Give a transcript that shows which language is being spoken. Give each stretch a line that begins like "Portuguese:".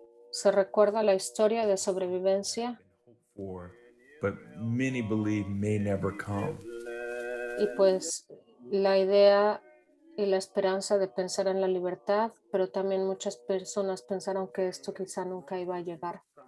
Spanish: Se recuerda la historia de sobrevivencia.
English: But many believe may never come.
Spanish: Y pues la idea y la esperanza de pensar en la libertad, pero también muchas personas pensaron que esto quizá nunca iba a llegar.